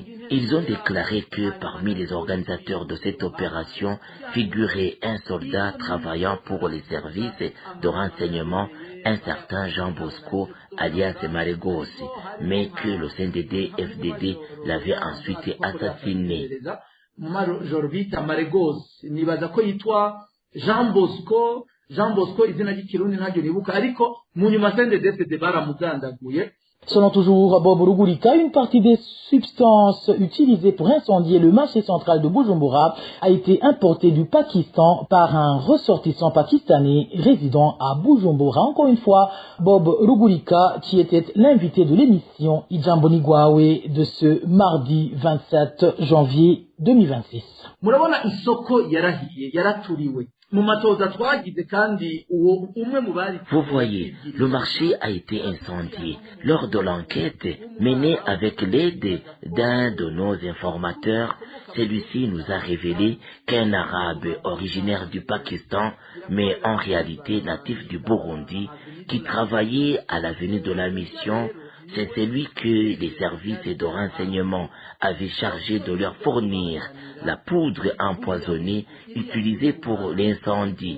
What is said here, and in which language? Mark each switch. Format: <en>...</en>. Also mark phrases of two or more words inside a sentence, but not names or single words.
<fr>Ils ont déclaré que parmi les organisateurs de cette opération figurait un soldat travaillant pour les services de renseignement, un certain Jean Bosco, alias Maregos, mais que le CNDD-FDD l'avait ensuite assassiné.</fr> <rn>Jean Bosco izina ry'ikirundi ntaryo nibuka ariko mu nyuma CNDD-FDD baramugandaguye.</rn> <fr>Selon toujours Bob Rugurika, une partie des substances utilisées pour incendier le marché central de Bujumbura a été importée du Pakistan par un ressortissant pakistanais résidant à Bujumbura. Encore une fois, Bob Rugurika, qui était l'invité de l'émission Ijambo Nigwawe de ce mardi 27 janvier 2026.</fr> <rn>Murabona isoko yarahiye yaraturiwe.</rn> <fr>Vous voyez, le marché a été incendié. Lors de l'enquête menée avec l'aide d'un de nos informateurs, celui-ci nous a révélé qu'un Arabe originaire du Pakistan, mais en réalité natif du Burundi, qui travaillait à l'avenue de la mission, c'est celui que les services de renseignement avaient chargé de leur fournir la poudre empoisonnée utilisée pour l'incendie.</fr>